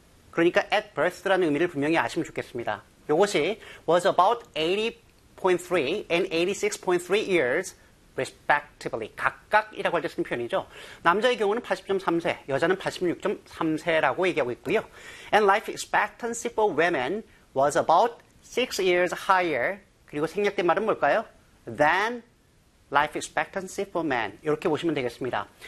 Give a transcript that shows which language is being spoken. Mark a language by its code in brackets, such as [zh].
[ko] 그러니까 at birth라는 의미를 분명히 아시면 좋겠습니다. 이것이 [en] was about 80.3 and 86.3 years respectively. [ko] 각각이라고 할 때 쓰는 표현이죠. 남자의 경우는 80.3세, 여자는 86.3세라고 얘기하고 있고요. [en] And life expectancy for women was about 6 years higher. [ko] 그리고 생략된 말은 뭘까요? [en] Than life expectancy for men. [ko] 이렇게 보시면 되겠습니다.